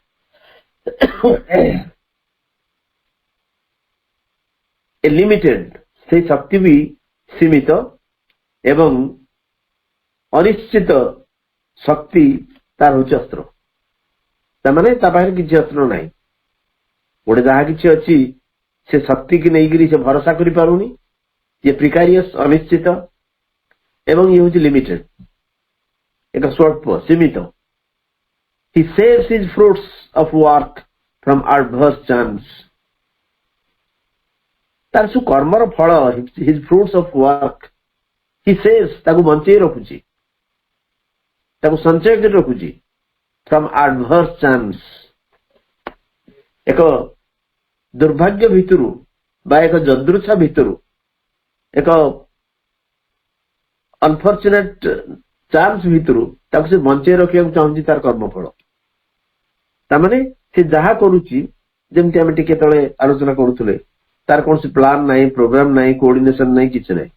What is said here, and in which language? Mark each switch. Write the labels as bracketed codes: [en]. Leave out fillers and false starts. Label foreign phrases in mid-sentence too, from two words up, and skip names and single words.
[or] ଲିମିଟେଡ, ସେଇ ଶକ୍ତି ବି ସୀମିତ ଏବଂ ଅନିଶ୍ଚିତ ଶକ୍ତି ତାର ହଉଛି ଅସ୍ତ୍ର। ତାମାନେ ତା ପାଖରେ କିଛି ଅସ୍ତ୍ର ନାହିଁ। ଗୋଟେ ଯାହା କିଛି ଅଛି ସେ ଶକ୍ତିକି ନେଇକରି ସେ ଭରସା କରିପାରୁନି। ଇଏ ପ୍ରିକାରିୟସ, ଅନିଶ୍ଚିତ ଏବଂ ଇଏ ହଉଛି ଲିମିଟେଡ, ଏକ ସ୍ୱଳ୍ପ ସୀମିତ। [en] He saves his fruits of work from adverse chance. [or] ତାର ସବୁ କର୍ମର ଫଳ, [en] his fruits of work, he saves, [or] ତାକୁ ବଞ୍ଚେଇ ରଖୁଛି, ତାକୁ ସଞ୍ଚୟ କରି ରଖୁଛି [en] from adverse chance, [or] ଏକ ଦୁର୍ଭାଗ୍ୟ ଭିତରୁ ବା ଏକ ଯଦୃଚ୍ଛା ଭିତରୁ, ଏକ [en] unfortunate chance [or] ଭିତରୁ ତାକୁ ସେ ବଞ୍ଚେଇ ରଖିବାକୁ ଚାହୁଁଛି ତାର କର୍ମଫଳ। ତାମାନେ ସେ ଯାହା କରୁଛି, ଯେମିତି ଆମେ ଟିକେ ତଳେ ଆଲୋଚନା କରୁଥିଲେ, ତାର କୌଣସି ପ୍ଲାନ ନାହିଁ, ପ୍ରୋଗ୍ରାମ ନାହିଁ, କୋଅର୍ଡିନେସନ ନାହିଁ, କିଛି ନାହିଁ।